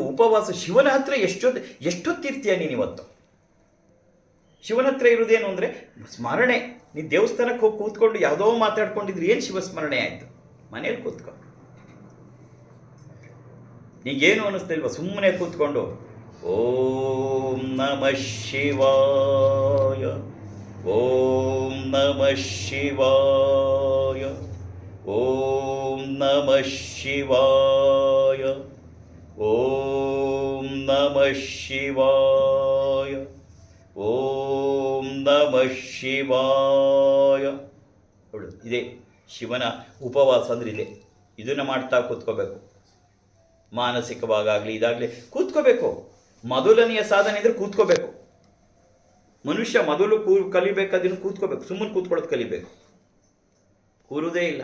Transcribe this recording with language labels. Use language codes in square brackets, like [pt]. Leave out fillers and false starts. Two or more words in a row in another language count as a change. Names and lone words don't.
[kn] ಉಪವಾಸ ಶಿವನ ಹತ್ರ ಎಷ್ಟೊತ್ತಿರ್ತೀಯ ನೀನು ಇವತ್ತು? ಶಿವನ ಹತ್ರ ಇರೋದೇನು ಅಂದರೆ ಸ್ಮರಣೆ. ನೀನು ದೇವಸ್ಥಾನಕ್ಕೆ ಹೋಗಿ ಕೂತ್ಕೊಂಡು ಯಾವುದೋ ಮಾತಾಡ್ಕೊಂಡಿದ್ರೆ ಏನು ಶಿವಸ್ಮರಣೆ ಆಯಿತು? ಮನೇಲಿ ಕೂತ್ಕೊ. ನೀಗೇನು ಅನ್ನಿಸ್ತಿಲ್ವ? ಸುಮ್ಮನೆ ಕೂತ್ಕೊಂಡು [sa] ಓಂ ನಮಃ ಶಿವಾಯ, ಓಂ ನಮಃ ಶಿವಾಯ, ಓಂ ನಮಃ ಶಿವಾಯ, ಓಂ ನಮಃ ಶಿವಾಯ, ಓಂ ನಮಃ ಶಿವಾಯ. [kn] ನೋಡು, ಇದೆ ಶಿವನ ಉಪವಾಸ ಅಂದರೆ ಇದೆ. ಇದನ್ನು ಮಾಡ್ತಾ ಕೂತ್ಕೋಬೇಕು. ಮಾನಸಿಕವಾಗಲಿ ಇದಾಗಲಿ ಕೂತ್ಕೋಬೇಕು. ಮೊದಲನೆಯ ಸಾಧನೆ ಇದ್ರೆ ಕೂತ್ಕೋಬೇಕು. ಮನುಷ್ಯ ಮೊದಲು ಕಲಿಬೇಕಾದನ್ನು ಕೂತ್ಕೋಬೇಕು. ಸುಮ್ಮನೆ ಕೂತ್ಕೊಳ್ಳೋದು ಕಲಿಬೇಕು. ಕೂರುವುದೇ ಇಲ್ಲ.